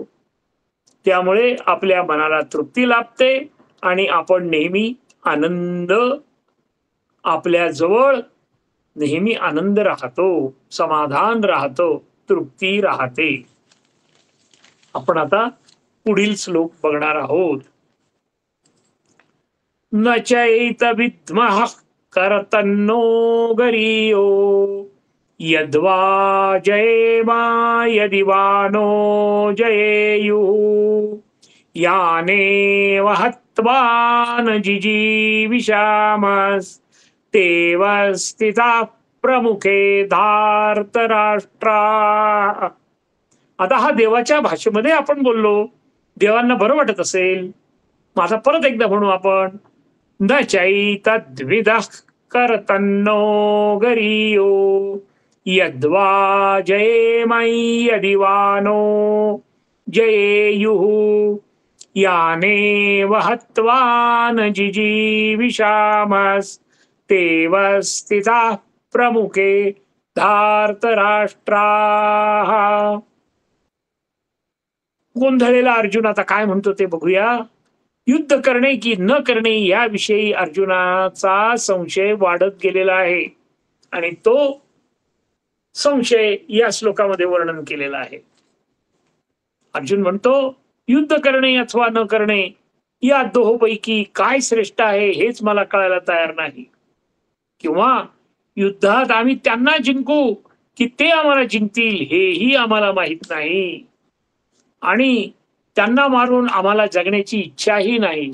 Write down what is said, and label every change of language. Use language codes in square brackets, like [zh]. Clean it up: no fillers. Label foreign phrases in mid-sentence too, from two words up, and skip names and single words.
[mr] त्यामुळे आपल्या मनाला तृप्ती लाभते आणि आपण नेहमी आनंद, आपल्या जवळ नेहमी आनंद राहतो, समाधान राहतो, तृप्ती राहते. आपण आता पुढील श्लोक बघणार आहोत. [sa] न चैत विद्मः करतन्नो गरीयो यद्वा जयेमा यदि वानो जयेयुः यानेव हत्वा न जिजीविषामस्तेव स्थिताः प्रमुखे धार्तराष्ट्रा. [mr] आता हा देवाच्या भाषेमध्ये आपण बोललो, देवांना बरं वाटत असेल. मग आता परत एकदा म्हणू आपण. [sa] न चैतद्विदः कर्तन्नो गरीयो यद्वा जयेमयि यदि वानो जयेयुः यानेव हत्वा न जिजीविषामस्तेव स्थिताः प्रमुखे धार्तराष्ट्रा. [mr] गोंधळलेला अर्जुन आता काय म्हणतो ते बघूया. युद्ध करणे की न करणे याविषयी अर्जुनाचा संशय वाढत गेलेला आहे आणि तो संशय या श्लोकामध्ये वर्णन केलेला आहे. अर्जुन म्हणतो युद्ध करणे अथवा न करणे या दोहोपैकी काय श्रेष्ठ आहे हेच मला कळायला तयार नाही, किंवा युद्धात आम्ही त्यांना जिंकू की ते आम्हाला जिंकतील हेही आम्हाला माहित नाही, आणि त्यांना मारून आम्हाला जगण्याची इच्छाही नाही.